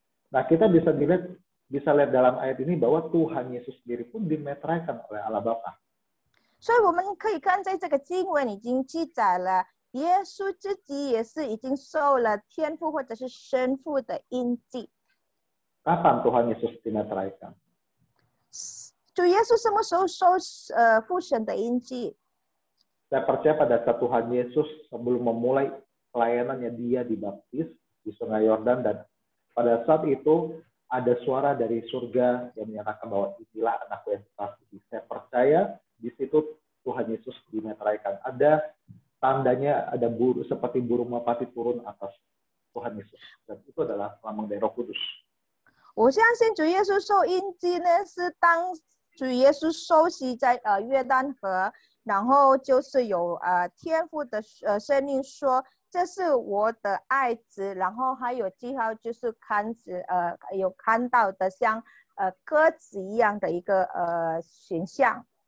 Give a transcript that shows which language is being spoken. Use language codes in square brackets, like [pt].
[id] Nah, kita bisa lihat dalam ayat ini bahwa Tuhan Yesus sendiri pun dimeteraikan oleh Allah Bapa. [zh] 所以我们可以看在这个经文已经记载了。耶稣自己也是已经受了天父或者是生父的印记。 [id] Kapan Tuhan Yesus dimeteraikan? [zh] 主耶稣什么时候受父神的印记？ [id] Saya percaya pada saat Tuhan Yesus sebelum memulai pelayanannya dia dibaptis di Sungai Yordan, dan pada saat itu ada suara dari surga yang menyatakan bahwa inilah anakku yang kekasih. Saya percaya di situ Tuhan Yesus dimeteraikan. Ada tandanya, ada seperti burung merpati turun atas Tuhan Yesus. Dan itu adalah lambang dari Roh Kudus. [zh] 我相信主耶稣受印记呢，是当主耶稣受洗在约旦河，然后就是有天父的声音说这是我的爱子，然后还有记号就是有看到的像鸽子一样的一个形象。